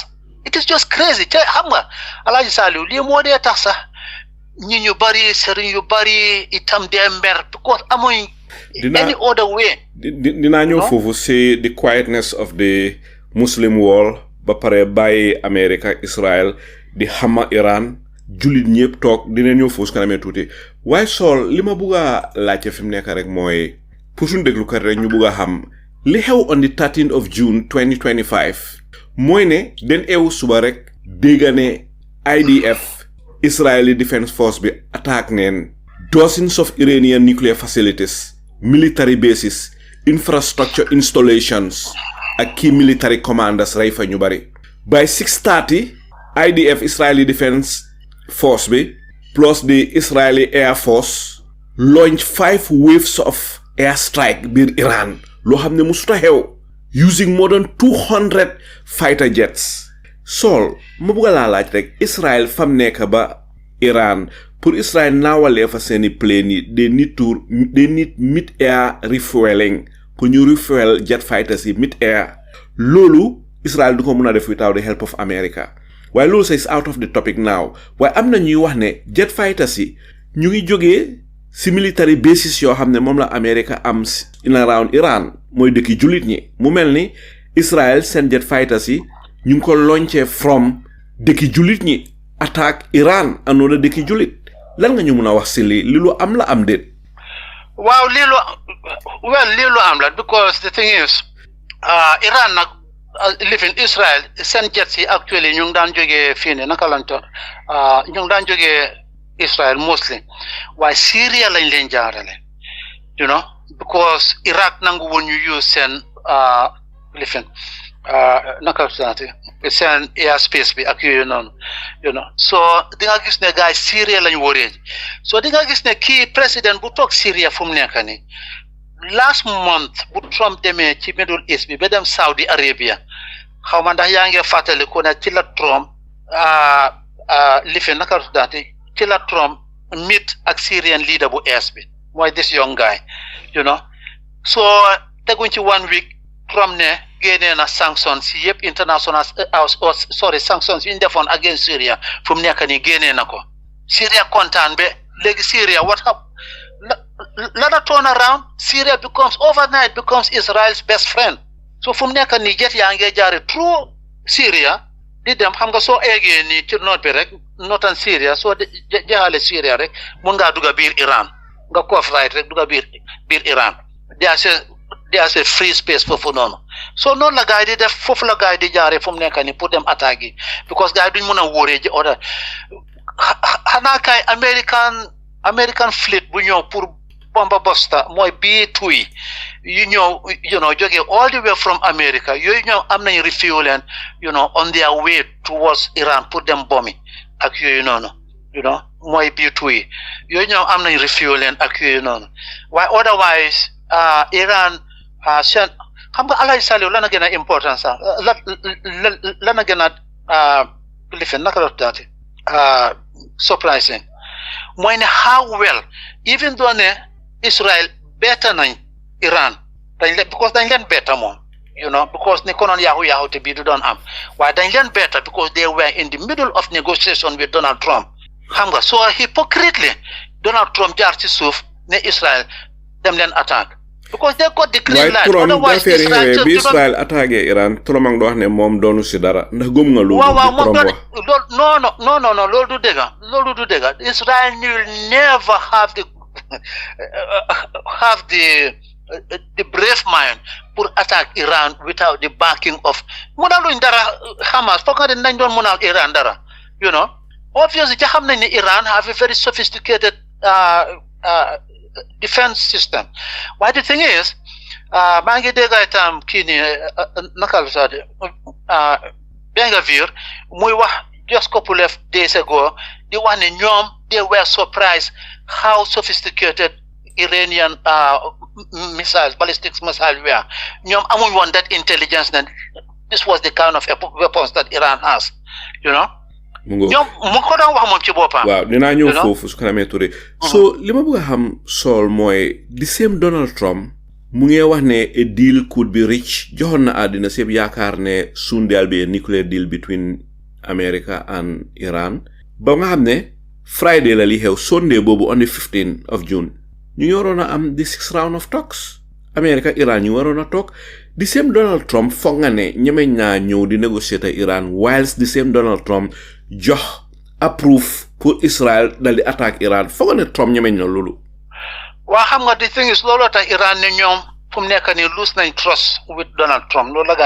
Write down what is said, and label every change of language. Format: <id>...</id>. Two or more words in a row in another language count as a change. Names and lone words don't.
<en>It is just crazy.</en> <wo>Xam nga Alhaji Saliou lii moo dee tax sax ñi ñu bari sëriñ yu bari itam dee mer because amuñ</wo> <en>any other way.</en> <wo>Dinaa ñëw foofu si</wo> <en>the quietness of the Muslim world</en> <wo>ba pare bàyyi America Israel di xama Iran jullit ñëpp toog dina ñëw foofu su kanamee tuuti waaye Saul li ma bugg a laajte fi mu nekk rek mooy pour suñu déglukat rek ñu bugg a xam li xew</wo> <en>on the 13th of June</en> <wo>2025 mooy ne den eewu suba rek dégga ne IDF Israeli Defense Force bi attaque</wo> <en>neen dozens of Iranian nuclear facilities military bases infrastructure installations ak key military commanders</en> <wo>rey fa ñu bari</wo> <en>by 6:30 IDF Israeli Defense Force bi plus the Israeli Air Force launch 5 waves of airstrike</en> <wo>biir Iran loo xam ne musuta xew</wo> <en>using more than 200 fighter jets.</en> <wo>Saul ma bëgg laa laaj rek Israel fam nekk ba Iran pour Israel naawalee fa seeni plane yi</wo> <en>they need mid air refueling</en> <wo>pour ñu</wo> <en>refuel jet fighters</en> <wo>yi</wo> <en>mid air</en> <wo>loolu Israel du ko mën a def</wo> <en>without the help of America</en> <wo>waaye loolu</wo> <en>is out of the topic now</en> <wo>waaye am na ñuy wax ne</wo> <en>jet fighters</en> <wo>yi ñu ngi jógee si</wo> <en>military bases</en> <wo>yoo xam ne moom la America am</wo> <en>in around Iran</en> <wo>mooy dëkki jullit ñi mu mel ni Israel seen</wo> <en>jet fighters</en> <wo>yi ñu ngi ko launché from dëkki jullit ñi attaque Iran another dëkki jullit lan nga ñu mën a wax si li lu am la am déet. waaw lii lu am la</wo> <en>because the thing is</en> <wo>Iran nag</wo> <en>live in</en> <wo>Israel seen jets yi actually ñu ngi daan jógee fii ne naka lañ toog ñu ngi daan jógee Israel mostly waaye Syria lañ leen jaarale</wo> <en>you know</en> <wo>because Iraq nangu woon ñu use seen lifin naka seen airspace bi ak yooyu noonu</wo> <en>you know so</en> <wo>di nga gis ne gars Syria lañ wóoree so di nga gis ne kii président bu toog Syria fu mu nekk nii</wo> <en>last month</en> <wo>bu Trump demee ci Middle East bi ba dem Saudi Arabia xaw ma ndax yaa ngi fàttali ko ne ci la Trump lifin naka ci la Trump meet ak</wo> <en>Syrian leader</en> <wo>bu ees bi mooy</wo> <en>this young guy you know so</en> <wo>teguñ ci 1 week Trump ne génnee na sanctions si yëpp</wo> <en>international sanctions</en> <wo>yi ñu defoon against Syria fu mu nekk nii génnee na ko Syria kontaan be léegi Syria</wo> <en>what happened</en> <wo>la</wo> <en>turn around Syria overnight becomes Israel's best friend so</en> <wo>fu mu nekk nii jet yaa ngi jaare through Syria di dem xam nga soo eegee nii ci noot bi rek notan Syria soo jeexale Syria rek mun ngaa dugga biir Iran nga koof right rek dugga biir Iran</wo> <en>there's a free space</en> <wo>foofu noonu so noonu la gaay di def foofu la gaay di jaare fu mu nekk nii pour dem attaque yi because gaay duñ mën a wóoree ji order xanaa kay</wo> <en>American fleet</en> <wo>bu ñëw pour bomba bosta mooy B2 yi yu ñëw</wo> <en>you know</en> <wo>jógee</wo> <en>all the way from America</en> <wo>yooyu ñëw am nañ refueling</wo> <en>you know on their way towards Iran</en> <wo>pour dem bombi ak yooyu noonu</wo> <en>you know</en> <wo>mooy B2 yi yooyu ñëw am nañ refueling ak yooyu noonu waaye otherwise Iran seen xam nga Alhaji Saliou lan a gën a important sax lan a gën a lifin naka la tuddaate surprising mooy ne</wo> <en>how well even though</en> <wo>ne Israel better nañ Iran because dañ leen better moom because ni konoon yaaxu te bii du doon am waaye dañ leen better</wo> <en>because they were in the middle of negotiation with Donald Trump</en> <wo>xam nga</wo> <en>so hypocritically</en> <wo>Donald Trump jaar ci suuf ne Israel dem leen attaque</wo> <en>because they got the green light</en> <wo>otherwise Israel attaqué Iran Trump a ngi wax ne moom doonu si dara ndax gëm nga loolu waaw moom non loolu du dëgg Israel</wo> <en>will never have the brave mind</en> <wo>pour</wo> <en>attack Iran without the backing of</en> <wo>mënaluñ dara Hamas foog nga nañ doon mënal Iran dara obviously ca xam nañ ne Iran</wo> <en>have a very sophisticated defense system why the thing is</en> <wo>maa ngi dégg itam kii ni naka la sax Bengavier muy wax</wo> <en>just couple of days ago</en> <wo>di wax ne ñoom</wo> <en>they were surprised how sophisticated Iranian missiles, ballistic missiles were.</en> <wo>ñoom amuñ woon</wo> <en>that intelligence that this was the kind of weapons that Iran has,</en> <wo>ñoom mu ko doon wax moom ci boppam. waaw dinaa ñëw foofu su ko namee Touré. so li ma bëgg a xam Saul mooy</wo> <en>the same Donald Trump</en> <wo>mu ngi wax ne</wo> <en>a deal could be reached</en> <wo>joxoon na àddina sépp yaakaar ne</wo> <en>soon there'll be a nuclear deal between America and Iran</en> <wo>ba nga xam ne Friday la li xew Sunday boobu</wo> <en>on the 15th of June</en> <wo>ñu ngi waroon a am</wo> <en>the 6th round of talks America Iran</en> <wo>ñu waroon a toog</wo> <en>the same Donald Trump</en> <wo>foog nga ne ñemeñ naa ñëw di négocier te Iran</wo> <en>whilst the same Donald Trump</en> <wo>jox approve pour Israel dal di attaque Iran foog nga ne Trump ñemeñ na loolu. waa xam nga</wo> <en>the thing is</en> <wo>looloo tax Iran ne ñoom fu mu nekk nii lose nañ</wo> <en>trust with Donald Trump</en> <wo>loolu la gaa</wo>